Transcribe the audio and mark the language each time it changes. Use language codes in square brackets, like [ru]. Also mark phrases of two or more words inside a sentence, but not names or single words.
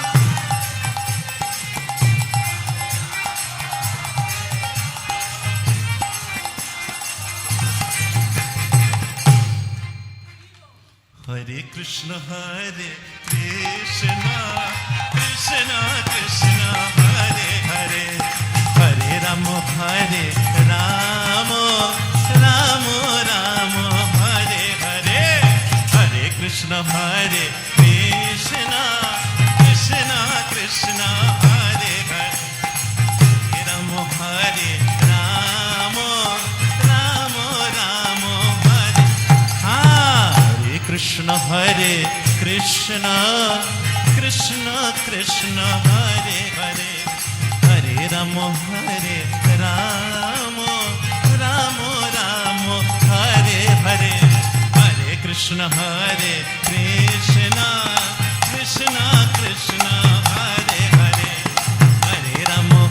[sa] হরে কৃষ্ণ কৃষ্ণ কৃষ্ণ কৃষ্ণ হরে হরে, হরে রাম রাম রাম রাম হরে হরে। হরে কৃষ্ণ কৃষ্ণ কৃষ্ণ কৃষ্ণ হরে হরে, রাম রাম রাম कृष्ण हरे कृष्ण कृष्ण कृष्ण हरे हरे हरे राम राम राम राम हरे हरे हरे कृष्ण कृष्ण कृष्ण कृष्ण हरे हरे हरे राम